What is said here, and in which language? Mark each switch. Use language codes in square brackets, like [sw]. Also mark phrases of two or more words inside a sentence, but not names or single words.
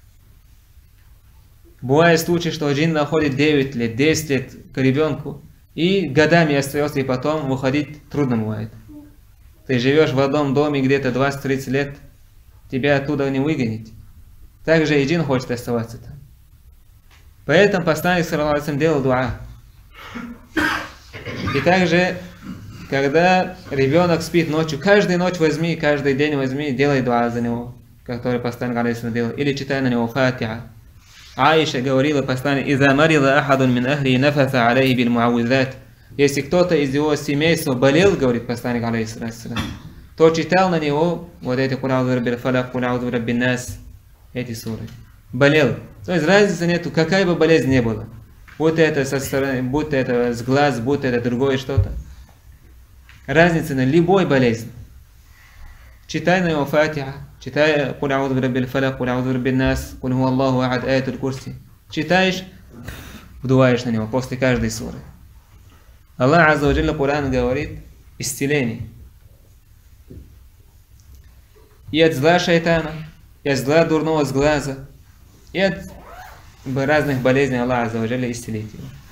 [ru] Бывает случай, что джин находит 9 лет, 10 лет к ребенку, и годами остается, и потом выходить трудно бывает. Ты живешь в одном доме где-то 20-30 лет, тебя оттуда не выгонить. Также и джин хочет оставаться там. Поэтому посланник [ar] صلى الله عليه وسلم [ru] делал дуа. И также, когда ребенок спит ночью, каждую ночь возьми, каждый день возьми, делай дуа за него, который посланник [ar] عليه وسلم [ru] делал. Или читай на него фатиха. Аиша говорила посланник: [ar] «إذا مرض أحد من أهله نفث عليه بالمعوذات». [ru] Если кто-то из его семейства болел, говорит посланник [ar] عليه وسلم, [ru] то читал на него вот эти [ar] «قل أعوذ برب الفلق قل أعوذ برب الناس», [ru] эти суры. Болел. То есть разницы нету, какая бы болезнь не была. Будь это со стороны, будь это с глаз, будь это другое что-то. разницы на любой болезни. Читай на его Фатиха, читай [ar] «قل أعوذ برب الفلق قل أعوذ برب الناس قل هو الله أحد آية الكرسي». [ru] Читаешь, вдуваешь на него после каждой суры. [ar] الله عز وجل [ru] Кур'ан говорит исцеление. И от зла шайтана, и от зла дурного с глаза, и от разных болезней [ar] الله عز وجل [ru] исцелит его.